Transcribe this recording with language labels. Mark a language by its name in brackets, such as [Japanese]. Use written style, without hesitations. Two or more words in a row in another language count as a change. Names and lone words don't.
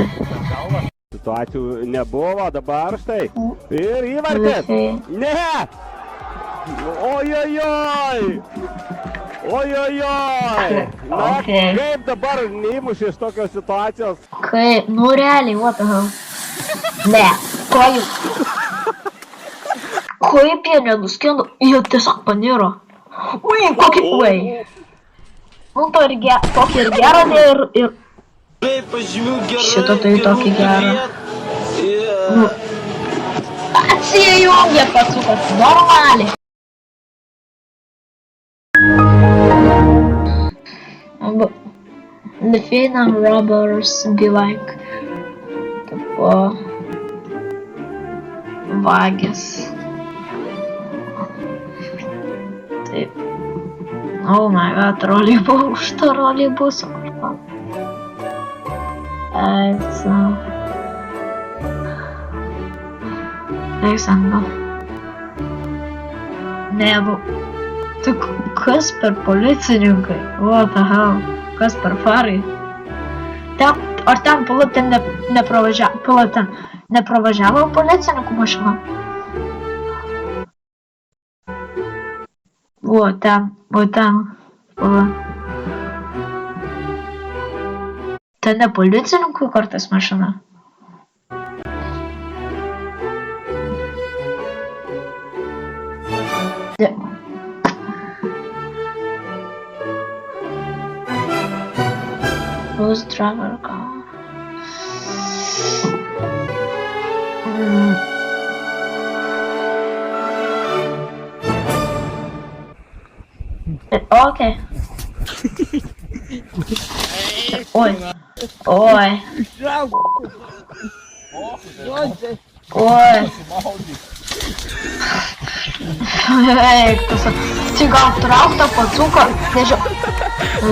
[Lithuanian] Situacijų nebuvo, dabar štai. Ir įvartis. Ne! Ojojoj! Ojojoj! Na, kaip dabar neįmuši iš tokios situacijos? Kaip, nu realiai, [English] what the hell? [Lithuanian] Ne, kaip jie nenuskendo, jie tiesiog paniro. Ui, kokį, ui. Nu, tokį ir gerą, ir... Šito tai tokį gerą. Nu, atsijungė pasukas, normaliai. [English] Lithuanian robbers be like [Lithuanian] tipo vagis. Taip. [English] Oh my god, [Lithuanian] troleibusą kažką. Eiksenga. Ne, tai kas per policininkai? [English] What the hell? [Lithuanian] Kas per farai? Ar ten nepravažiavo policininkų mašina? O ten. Ten ne policininkų kartais mašina? [English] Who's driver car? Okay. [Lithuanian] Oi. Eik, tu gal trauk tą pacuką, nežinau.